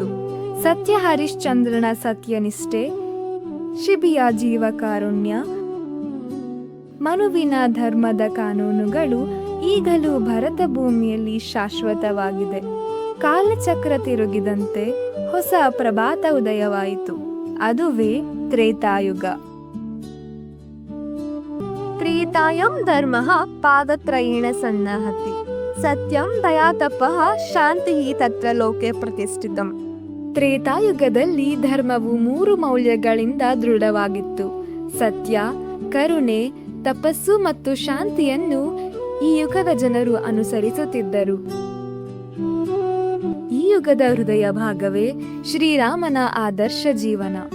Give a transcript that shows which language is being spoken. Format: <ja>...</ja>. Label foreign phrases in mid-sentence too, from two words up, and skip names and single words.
<kn>ಸತ್ಯ ಹರಿಶ್ಚಂದ್ರನ ಸತ್ಯನಿಷ್ಠೆ, ಶಿಬಿಯ ಜೀವಕಾರುಣ್ಯ, ಮನುವಿನ ಧರ್ಮದ ಕಾನೂನುಗಳು ಈಗಲೂ ಭರತ ಭೂಮಿಯಲ್ಲಿ ಶಾಶ್ವತವಾಗಿದೆ. ಕಾಲಚಕ್ರ ತಿರುಗಿದಂತೆ ಹೊಸ ಪ್ರಭಾತ ಉದಯವಾಯಿತು. ಅದುವೇ ತ್ರೇತಾಯುಗ.</kn> <sa>ತ್ರೇತಾಯಂ ಧರ್ಮಃ ಪಾದತ್ರಯೇಣ ಸನ್ನಹತಿ ಸತ್ಯಂ ದಯಾ ತಪಃ ಶಾಂತಿ ತತ್ರ ಲೋಕೆ ಪ್ರತಿಷ್ಠಿತಂ.</sa> <kn>ತ್ರೇತಾಯುಗದಲ್ಲಿ ಧರ್ಮವು 3 ಮೌಲ್ಯಗಳಿಂದ ದೃಢವಾಗಿತ್ತು. ಸತ್ಯ, ಕರುಣೆ, ತಪಸ್ಸು ಮತ್ತು ಶಾಂತಿಯನ್ನು ಈ ಯುಗದ ಜನರು ಅನುಸರಿಸುತ್ತಿದ್ದರು. ಈ ಯುಗದ ಹೃದಯ ಭಾಗವೇ ಶ್ರೀರಾಮನ ಆದರ್ಶ ಜೀವನ.</kn>